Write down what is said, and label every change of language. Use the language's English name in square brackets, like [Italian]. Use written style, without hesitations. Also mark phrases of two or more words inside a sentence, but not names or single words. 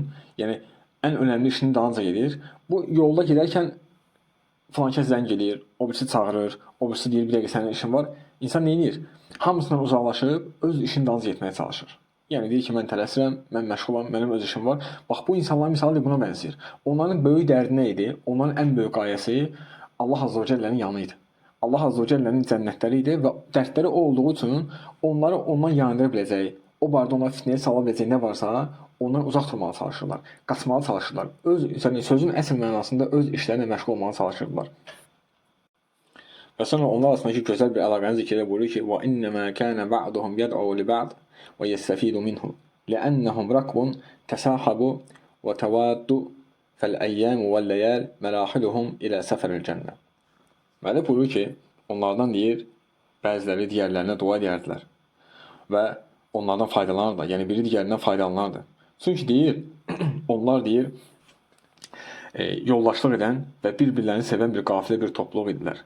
[Azerbaijani] Yəni, ən önəmli işini dalınca gedir. Bu yolda gedərkən filan kəs zəng edir, o birisi çağırır, o birisi deyir, bir dəqiqə sənin işin var. İnsan nə edir? Hamısından uzaqlaşıb, öz işini dalınca getməyə çalışır. Yəni deyir ki, mən tələsirəm, mən məşğulam, mənim öz işim var. Bax, bu insanların misalı buna bənzəyir. Onların böyük dərdi nə idi? Onların ən böyük qayəsi Allah Azze ve Celle'nin yanı idi. Allah Azze ve Celle'nin cənnətləri idi və dərdləri o olduğu üçün onları ondan yayındıra biləcək, o barədə onları fitnəyə sala biləcək nə varsa, ondan uzaq durmağa çalışırlar, qaçmağa çalışırlar. Sözün əsl mənasında öz işlərinə məşğul olmağa çalışırlar. Və sonra onlar arasındakı gözəl bir əlaqəni zikr edə buyurur ki, [Arabic] وَإِنَّمَا كَانَ بَعْضُهُمْ يَدْعُوا لِبَعْضٍ وَيَسْتَفِيدُ مِنْهُ لِأَنَّهُمْ رَكْبٌ تَسَاحَبُوا وَتَوَادُّوا فَالْأَيَّامُ وَاللَّيَالِ مَرَاحِلُهُمْ إِلَى سَفَرِ الْجَنَّةِ. [Azerbaijani] Müəllif buyurur ki, onlardan deyir, bəziləri digərlərinə dua edərdilər və onlardan faydalanırlar. Yəni biri digərindən faydalanardı. Çünki deyir, onlar deyir, yoldaşlıq edən və bir-birlərini sevən bir qafilə, bir topluluq idilər.